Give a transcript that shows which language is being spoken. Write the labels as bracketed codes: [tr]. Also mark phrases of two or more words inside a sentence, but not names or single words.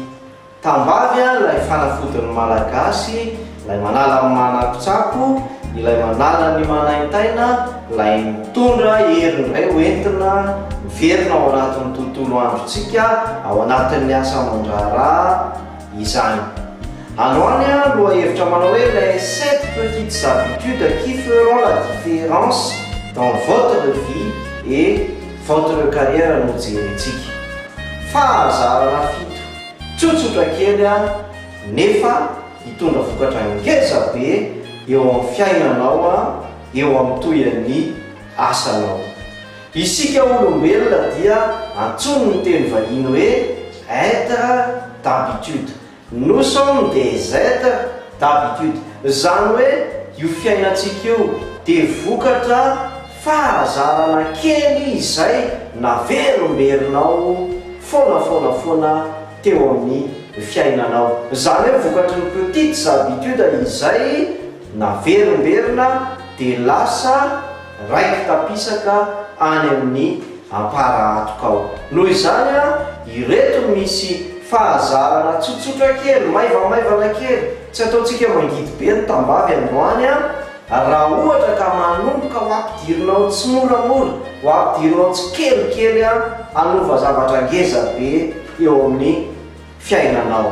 [mg] Tambavy ilay fanafodin'ny malagasy, ilay manala amin'ny manapitsako, ilay manala ny manaintaina, ilay mitondra herin'ray hoentina miverina ao anatin'ny tontolo androntsika ao anatin'ny asa aman-draharaha izany. Androany aloha hevitra manao hoe [fr] les 7 petites habitudes qui feront la différence dans votre vie et votre carrière [mg] no jerentsika. Fahazarana fito tsotsotra kely nefa hitondra vokatra ngeza be eo amin'ny fiainanao, eo amin'ny toyan'ny asanao. Isika olombelona dia antsoiny ny teny vahiny hoe [fr] être d'habitude. Nous sommes des êtres d'habitude. [mg] Zany hoe io fiainantsika io dia vokatra fahazarana kely izay naverimerinao foana teo amin'ny fiainanao. Zany hoe vokatry ny [fr] petites habitudes [mg] izay naverimberina dia lasa raiky tapisaka any amin'ny amparahatokao. Noho izany ireto misy fahazarana tsotsotra kely, maivamaivana kely, tsy ataontsika mangidy be ny tambavy androany raha ohatra ka manomboka ho ampidirinao tsy moramora, ho ampidirinao tsy kelikely hanova zavatra ngeza be eo amin'ny fiainanao.